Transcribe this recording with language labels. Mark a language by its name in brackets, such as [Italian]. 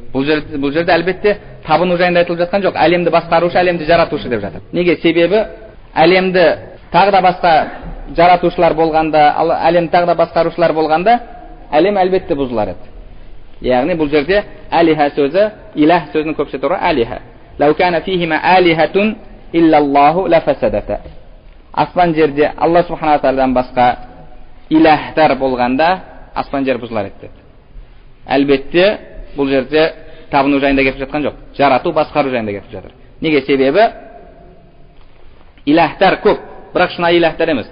[Kazakh] Бұл жерде әлбетте табыну жайында айтылып жатқан жоқ. Әлемді басқарушы, әлемді жаратушы деп жатыр. Неге? Себебі әлемді тағы да басқа жаратушылар болғанда, әлем тағы да басқарушылар болғанда, әлем әлбетте бұзылар еді. Яғни бұл жерде алиха сөзі, иләһ сөзінің көпше торы алиха. [Arabic] Лау кана фихима алихатун иллаллаху лафасадата. [Kazakh] Аспан жерде Алла субхана тағаладан басқа иләһтар болғанда аспан жер бұзылар еді. Әлбетте бұл жерде табыну жайында кетіп жатқан жоқ. Жарату, басқару жайында кетіп жатыр. Неге? Себебі иләһтар көп, бірақ шынайы иләһтар емес.